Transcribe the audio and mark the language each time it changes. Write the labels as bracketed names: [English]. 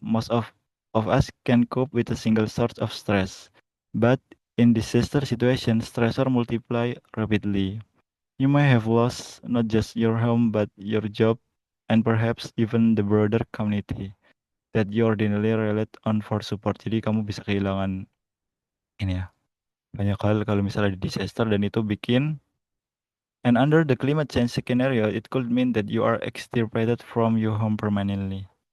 [English] Most of us can cope with a single source of stress. But in disaster situation, stressor multiply rapidly. You may have lost not just your home but your job and perhaps even the broader community that you ordinarily relied on for support. [Indonesian] Jadi kamu bisa kehilangan ini ya, banyak hal kalau misalnya di disaster dan itu bikin. [English] And under the climate change scenario, it could mean that you are extirpated from your home permanently.